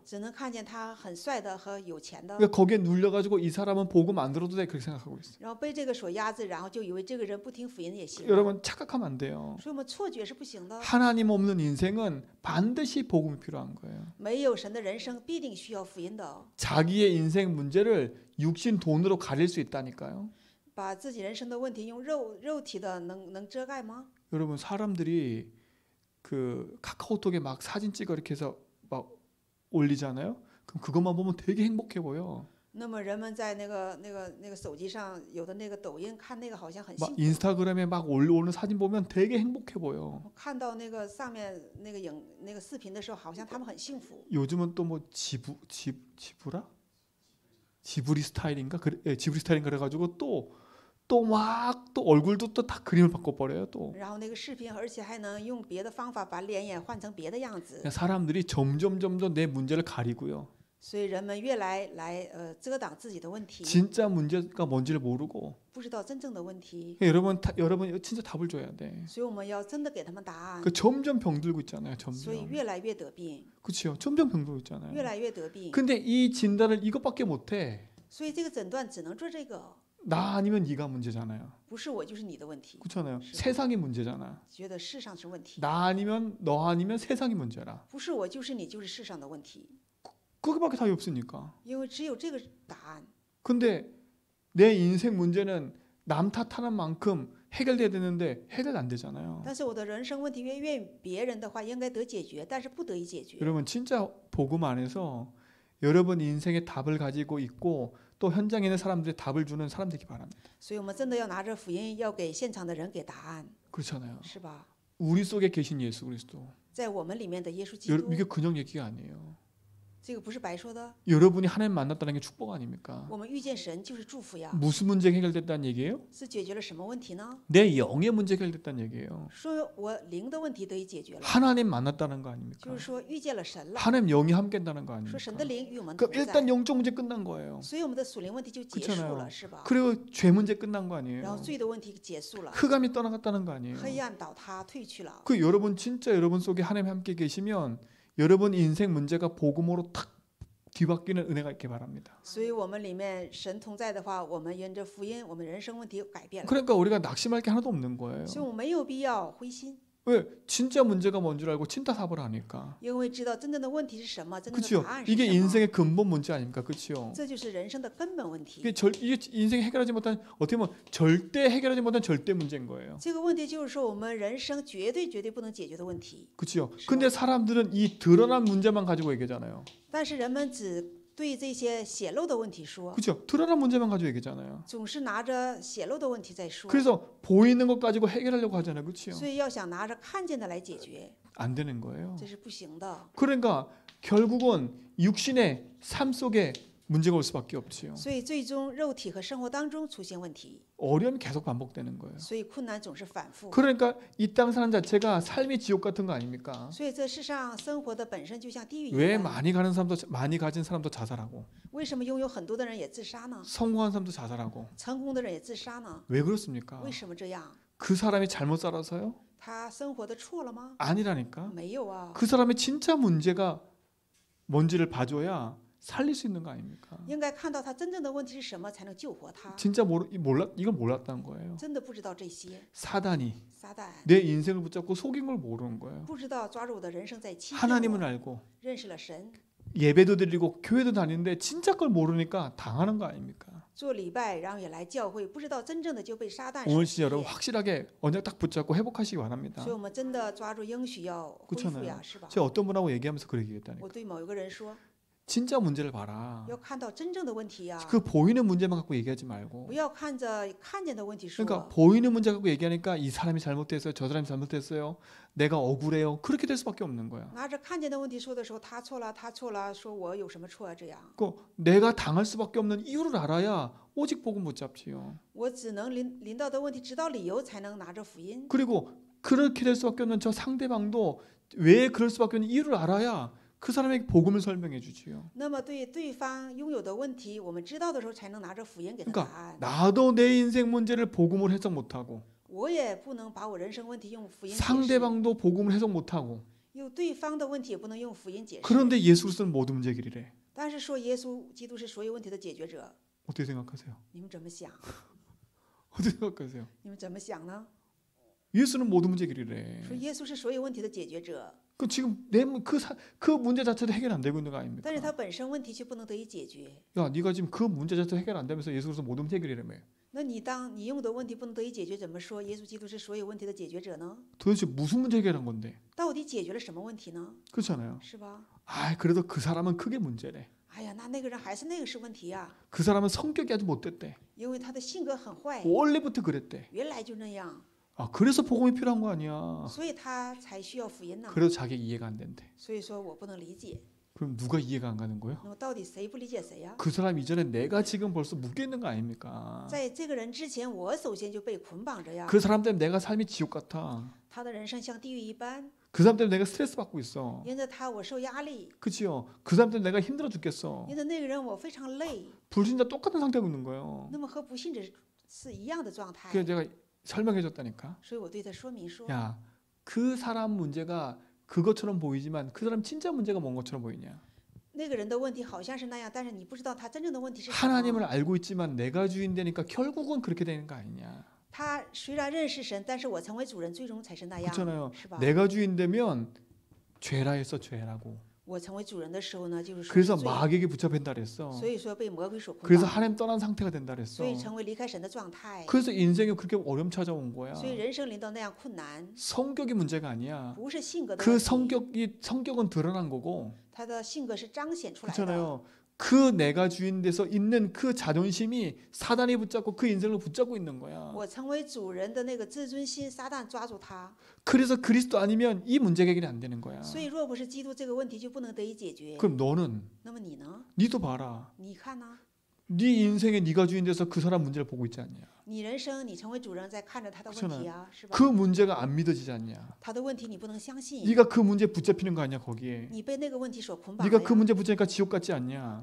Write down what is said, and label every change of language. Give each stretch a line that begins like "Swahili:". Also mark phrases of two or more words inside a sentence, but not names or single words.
Chinese: 只能看见他很帅的和有钱的，
Korean: 그러니까 거기에 눌려가지고 이 사람은 복음 안 들어도 돼 그렇게 생각하고 있어요.
Chinese: 然后被这个所压制，然后就以为这个人不听福音也行。
Korean: 여러분 착각하면 안 돼요.
Chinese: 所以我们错觉是不行的。
Korean: 하나님 없는 인생은 반드시 복음이 필요한 거예요.
Chinese: 没有神的人生必定需要福音的。
Korean: 자기의 인생 문제를 육신 돈으로 가릴 수 있다니까요.
Chinese: 把自己人生的问题用肉体的能遮盖吗？
Korean: 여러분 사람들이 그 카카오톡에 막 사진 찍어 이렇게 해서 막 올리잖아요. 그럼 그것만 보면 되게 행복해 보여.
Chinese: 那么人们在那个手机上有的那个抖音看那个好像很 막 幸福，
Korean: 인스타그램에 막 올라오는 사진 보면 되게 행복해 보여.
Chinese: 看到那个上面那个视频的时候，好像他们很幸福。
Korean: 요즘은 또 뭐 지브라? 지브리 스타일인가? 그래, 예, 지브리 스타일인가 그래가지고 또 막 또 얼굴도 또 다 그림을 바꿔버려요 또.
Chinese: 然后那个视频，而且还能用别的方法把脸也换成别的样子，
Korean: 사람들이 점점 내 문제를 가리고요.
Chinese: 所以人们越来遮挡自己的问题，
Korean: 진짜 문제가 뭔지를 모르고.
Chinese: 不知道真正的问题，
Korean: 여러분 진짜 답을 줘야 돼.
Chinese: 所以我们要真的给他们答案。
Korean: 그 점점 병들고 있잖아요.
Chinese: 所以
Korean: 점점.
Chinese: 越来越得病，
Korean: 그렇죠. 점점 병들고 있잖아요.
Chinese: 越来越得病。
Korean: 근데 이 진단을 이것밖에 못해.
Chinese: 所以这个诊断只能做这个，
Korean: 나 아니면 네가 문제잖아요.
Chinese: 不是我就是你的问题，
Korean: 그렇잖아요. 시- 세상이 문제잖아.
Chinese: 觉得世上是问题，
Korean: 나 아니면 너 아니면 세상이 문제라.
Chinese: 不是我就是你就是世上的问题，
Korean: 그거밖에 답이 없으니까.
Chinese: 因为只有这个答案。
Korean: 근데 내 인생 문제는 남 탓하는 만큼 해결돼야 되는데 해결 안 되잖아요.
Chinese: 但是我的人生问题怨别人的话，应该得解决，但是不得以解决。
Korean: 여러분 진짜 복음 안에서 여러분 인생의 답을 가지고 있고 또 현장에 있는 사람들의 답을 주는 사람 되기 바랍니다.
Chinese: 所以我们真的要拿着福音，要给现场的人给答案，
Korean: 그렇잖아요.
Chinese: 是吧？
Korean: 우리 속에 계신 예수 그리스도.
Chinese: 在我们里面的耶稣基督，
Korean: 이게 그냥 얘기가 아니에요.
Chinese: 这个不是白说的。
Korean: 여러분이 하나님 만났다는 게 축복 아닙니까?
Chinese: 我们遇见神就是祝福呀，
Korean: 무슨 문제가 해결됐다는 얘기예요?
Chinese: 是解决了什么问题呢？
Korean: 내 영의 문제가 해결됐다는 얘기예요.
Chinese: 说我灵的问题得以解决了，
Korean: 하나님 만났다는 거 아닙니까?
Chinese: 就是说遇见了神了，
Korean: 하나님 영이 함께한다는 거
Chinese: 说
Korean: 아닙니까?
Chinese: 神的灵与我们同
Korean: 그럼
Chinese: 在，
Korean: 일단 영적 문제 끝난 거예요.
Chinese: 所以我们的属灵问题就结束
Korean: 그렇잖아요
Chinese: 了，是吧？
Korean: 그리고 죄 문제 끝난 거
Chinese: 然
Korean: 아니에요.
Chinese: 后罪的问题结束了，
Korean: 흑암이 떠나갔다는 거 아니에요.
Chinese: 黑暗倒塌退去了。
Korean: 그 여러분 진짜 여러분 속에 하나님 함께 계시면 여러분 인생 문제가 복음으로 탁 뒤바뀌는 은혜가 있길 바랍니다.
Chinese: 所以我们里面神同在的话，我们沿着福音，我们人生问题改变了，
Korean: 그러니까 우리가 낙심할 게 하나도 없는 거예요.
Chinese: 所以我们没有必要灰心，
Korean: 왜? 진짜 문제가 뭔 줄 알고 진짜 답을 하니까.
Chinese: 因为知道真正的问题是什么，真正的
Korean: 그렇죠?
Chinese: 答案是
Korean: 이게
Chinese: 什么，
Korean: 인생의 근본 문제 아닙니까? 그렇죠?
Chinese: 这就是人生的根本问题。
Korean: 이게 인생 해결하지 못한 어떻게 보면 절대 해결하지 못한 절대 문제인 거예요.
Chinese: 这个问题就是说我们人生绝对不能解决的问题，
Korean: 그렇죠? 근데 사람들은 이 드러난 문제만 가지고 얘기하잖아요.
Chinese: 但是人们只对这些显露的问题说，
Korean: 그렇죠? 드러난 문제만 가지고 얘기하잖아요.
Chinese: 总是拿着显露的问题在说，
Korean: 그래서 보이는 것 가지고 해결하려고 하잖아요. 그렇죠?
Chinese: 所以要想拿着看见的来解决，
Korean: 안 되는 거예요.
Chinese: 这是不行的。
Korean: 그러니까 결국은 육신의 삶 속에 문제가 올 수밖에 없지요.
Chinese: 所以最终肉体和生活当中出现问题，
Korean: 어려움이 계속 반복되는 거예요.
Chinese: 所以困难总是反复。
Korean: 그러니까 이 땅 사는 자체가 삶의 지옥 같은 거 아닙니까?
Chinese: 所以这世上生活的本身就像地狱一
Korean: 왜
Chinese: 样。
Korean: 많이 가진 사람도 자살하고
Chinese: 为什么拥有很多的人也自杀呢？
Korean: 성공한 사람도 자살하고
Chinese: 成功的人也自杀呢？
Korean: 왜 그렇습니까?
Chinese: 为什么这样？
Korean: 그 사람이 잘못 살아서요?
Chinese: 他生活的错了吗？
Korean: 아니라니까.
Chinese: 没有啊，
Korean: 그 사람의 진짜 문제가 뭔지를 봐줘야 살릴 수 있는 거 아닙니까?
Chinese: 应该看到他真正的问题是什么，才能救活他。
Korean: 진짜 이걸 몰랐다는 거예요.
Chinese: 真的不知道这些，
Korean: 사단이
Chinese: 撒旦
Korean: 내 인생을 붙잡고 속인 걸 모르는 거예요.
Chinese: 不知道抓住我的人生在欺骗
Korean: 하나님은
Chinese: 我，
Korean: 알고
Chinese: 认识了神，
Korean: 예배도 드리고 교회도 다니는데 진짜 걸 모르니까 당하는 거 아닙니까?
Chinese: 做礼拜，然后也来教会，不知道真正的就被撒旦所
Korean: 오늘
Chinese: 欺
Korean: 진짜 여러분
Chinese: 骗。
Korean: 확실하게 언약 딱 붙잡고 회복하시기 바랍니다.
Chinese: 所以我们真的抓住应许要恢复
Korean: 그렇잖아요
Chinese: 呀，是吧？
Korean: 제가 어떤 분하고 얘기하면서 그렇게 얘기했다니까.
Chinese: 我对某一个人说，
Korean: 진짜 문제를 봐라.
Chinese: 要看到真正的问题呀，
Korean: 그 보이는 문제만 갖고 얘기하지 말고.
Chinese: 不要看着看见的问题说。
Korean: 그러니까 보이는 문제 갖고 얘기하니까 이 사람이 잘못됐어요. 저 사람이 잘못됐어요. 내가 억울해요. 그렇게 될 수밖에 없는 거야.
Chinese: 拿着看见的问题说的时候，他错了，他错了，说我有什么错啊？这样，
Korean: 그 내가 당할 수밖에 없는 이유를 알아야 오직 복음 못 잡지요.
Chinese: 我只能临到的问题知道理由，才能拿着福音。
Korean: 그리고 그렇게 될 수밖에 없는 저 상대방도 왜 그럴 수밖에 없는 이유를 알아야 그 사람에게 복음을 설명해 주지요.
Chinese: 那么对对方拥有的问题，我们知道的时候，才能拿着福音给他答
Korean: 그러니까
Chinese: 案。
Korean: 나도 내 인생 문제를 복음으로 해석 못하고
Chinese: 我也不能把我人生问题用福音解释，
Korean: 상대방도 복음을 해석 못하고
Chinese: 用对方的问题也不能用福音解释。
Korean: 그런데 예수 그리스도는 모든 문제 해결이래.
Chinese: 但是说耶稣基督是所有问题的解决者，
Korean: 어떻게 생각하세요?
Chinese: 你们怎么想？
Korean: 어떻게 생각하세요?
Chinese: 你们怎么想呢？
Korean: 예수는 모든 문제 해결이래.
Chinese: 说耶稣是所有问题的解决者，
Korean: 그 지금 그 문제 자체도 해결 안 되고 있는 거 아닙니까?
Chinese: 但是他本身问题却不能得以解决。
Korean: 야, 네가 지금 그 문제 자체도 해결 안 되면서 예수 그리스도 모든 문제 해결이라며.
Chinese: 那你当你用的问题不能得以解决，怎么说耶稣基督是所有问题的解决者呢？
Korean: 도대체 무슨 문제 해결한 건데?
Chinese: 到底解决了什么问题呢？
Korean: 그렇잖아요.
Chinese: 是吧？
Korean: 아, 그래도 그 사람은 크게 문제래.
Chinese: 哎呀，那个人还是那个是问题呀、
Korean: 그 사람은 성격이 아주 못됐대.
Chinese: 因为他的性格很坏，
Korean: 원래부터 그랬대.
Chinese: 原来就那样，
Korean: 아, 그래서 복음이 필요한 거 아니야.
Chinese: 所以他才需要福音呢。
Korean: 그래도 자기 이해가 안 된대.
Chinese: 所以说我不能理解，
Korean: 그럼 누가 이해가 안 가는 거예요?
Chinese: 那么到底谁不理解谁呀、
Korean: 그 사람 이전에 내가 지금 벌써 묶여 있는 거 아닙니까?
Chinese: 在这个人之前，我首先就被捆绑着呀，
Korean: 그 사람 때문에 내가 삶이 지옥 같아.
Chinese: 他的人生像地狱一般，
Korean: 그 사람 때문에 내가 스트레스 받고 있어.
Chinese: 因着他我受压力，
Korean: 그치요? 그 사람 때문에 내가 힘들어 죽겠어.
Chinese: 因着那个人我非常累，
Korean: 불신자 똑같은 상태고 있는 거예요.
Chinese: 那么和不信者是一样的状态。
Korean: 그래서 제가 설명해 줬다니까.
Chinese: 所以我对他说明说，
Korean: 야, 그 사람 문제가 그것처럼 보이지만 그 사람 진짜 문제가 뭔 것처럼 보이냐?
Chinese: 那个人的问题好像是那样，但是你不知道他真正的问题是什
Korean: 하나님을
Chinese: 么。
Korean: 알고 있지만 내가 주인 되니까 결국은 그렇게 되는 거 아니냐?
Chinese: 他虽然认识神，但是我成为主人，最终才是那样，
Korean: 그렇잖아요.
Chinese: 是吧？
Korean: 내가 주인 되면 죄라 했어, 죄라고.
Chinese: 我成为主人的时候呢，就是说
Korean: 그래서
Chinese: 是罪，
Korean: 마귀에게 붙잡힌다 그랬어.
Chinese: 所以说被魔鬼所捆
Korean: 그래서
Chinese: 绑，
Korean: 하나님 떠난 상태가 된다
Chinese: 所
Korean: 그랬어.
Chinese: 以成为离开神的状态，
Korean: 그래서 인생이 그렇게 어려움 찾아온 거야.
Chinese: 所以人生临到那样困难，
Korean: 성격이 문제가 아니야.
Chinese: 不是性格的
Korean: 그
Chinese: 问题，
Korean: 성격은 드러난 거고.
Chinese: 他的性格是彰显出来的。
Korean: 그렇잖아요. 그 내가 주인 돼서 있는 그 자존심이 사단이 붙잡고 그 인생을 붙잡고 있는 거야.
Chinese: 我成为主人的那个自尊心，撒旦抓住他，
Korean: 그래서 그리스도 아니면 이 문제 해결이 안 되는 거야.
Chinese: 所以若不是基督，这个问题就不能得以解决。
Korean: 그럼 너는
Chinese: 那么你呢？
Korean: 니도 봐라.
Chinese: 你看呢？
Korean: 네 인생에 네가 주인 돼서 그 사람 문제를 보고 있지 않냐?
Chinese: 你人生，你成为主人，在看着他的问题啊，是吧？
Korean: 그 문제가 안 믿어지지 않냐?
Chinese: 他的问题你不能相信，
Korean: 네가 그 문제에 붙잡히는 거 아니야 거기에?
Chinese: 你被那个问题所捆绑了
Korean: 네가 그
Chinese: 呀。
Korean: 문제 붙잡으니까 지옥 같지 않냐?